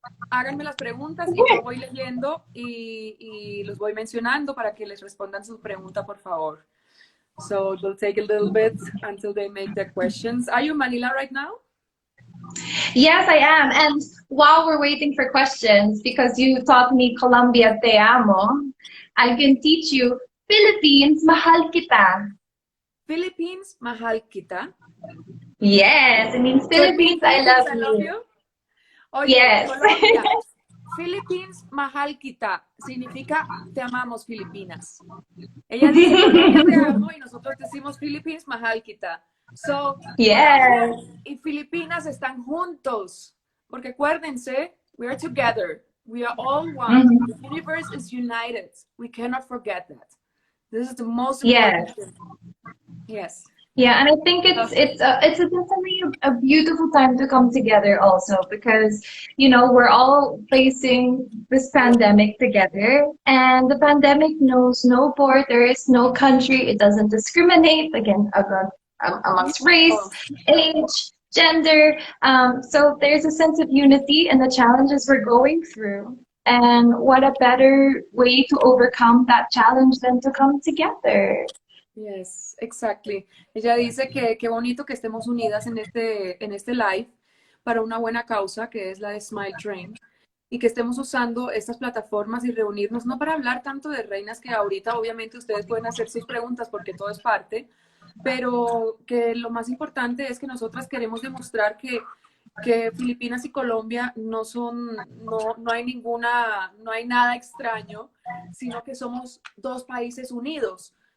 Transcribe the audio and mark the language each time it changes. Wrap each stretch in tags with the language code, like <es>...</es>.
<es>Háganme las preguntas y yo voy leyendo y los voy mencionando para que les respondan su pregunta, por favor.</es> <en>So it will take a little bit until they make their questions. Are you in Manila right now? Yes, I am. And while we're waiting for questions, because you taught me</en> <es>Colombia te amo,</es> <en>I can teach you Philippines,</en> <tl>mahal kita. Philippines, mahal kita.</tl> <en>Yes, it means Philippines, I love you.</en> <es>Oye,</es> <en>yes.</en> <es>Colombia,</es> <tl>Philippines, mahal kita,</tl> <es>significa te amamos, Filipinas. Ella dice Colombia te amo y nosotros decimos</es> <tl>Philippines, mahal kita.</tl> <en>So, yes.</en> <es>Y Filipinas están juntos, porque acuérdense,</es> <en>we are together, we are all one, the universe is united, we cannot forget that. This is the most important thing. Yes. Yeah, and I think it's a definitely a beautiful time to come together also because we're all facing this pandemic together, and the pandemic knows no borders, no country. It doesn't discriminate amongst race, Oh, age, gender. So there's a sense of unity in the challenges we're going through. And what a better way to overcome that challenge than to come together. yes, exactly.</en> <es>Ella dice que qué bonito que estemos unidas en este live para una buena causa, que es la de Smile Train, y que estemos usando estas plataformas y reunirnos, no para hablar tanto de reinas, que ahorita obviamente ustedes pueden hacer sus preguntas porque todo es parte, pero que lo más importante es que nosotras queremos demostrar que Filipinas y Colombia no son, no hay ninguna, no hay nada extraño, sino que somos dos países unidos.</es>